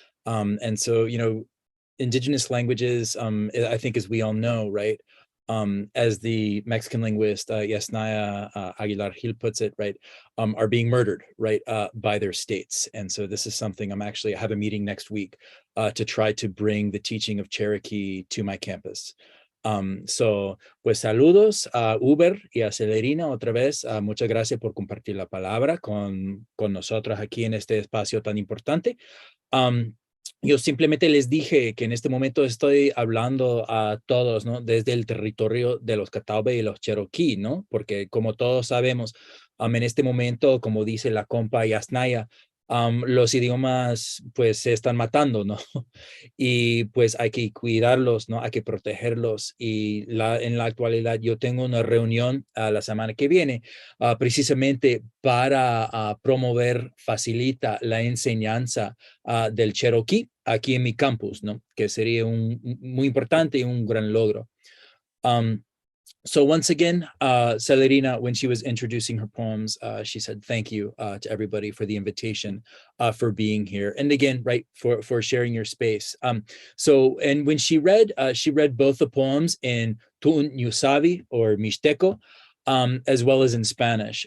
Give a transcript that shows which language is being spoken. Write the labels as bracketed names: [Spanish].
[English] And so, you know, indigenous languages, I think, as we all know, right, as the Mexican linguist Yasnaya Aguilar Gil puts it, right, are being murdered, right, by their states. And so this is something I have a meeting next week to try to bring the teaching of Cherokee to my campus. [Spanish] So, pues saludos a Uber y a Celerina otra vez. Muchas gracias por compartir la palabra con nosotros aquí en este espacio tan importante. Yo simplemente les dije que en este momento estoy hablando a todos, ¿no? Desde el territorio de los Catawba y los Cherokee, ¿no? Porque como todos sabemos, en este momento, como dice la compa Yasnaya, los idiomas pues se están matando, ¿no? Y pues hay que cuidarlos, ¿no? Hay que protegerlos. Y en la actualidad yo tengo una reunión la semana que viene precisamente para facilita la enseñanza del Cherokee aquí en mi campus, ¿no? Que sería muy importante y un gran logro. [English] So once again, Celerina, when she was introducing her poems, she said, thank you to everybody for the invitation, for being here. And again, right, for sharing your space. And when she read both the poems in Tu'un Yusavi or Mixteco, as well as in Spanish.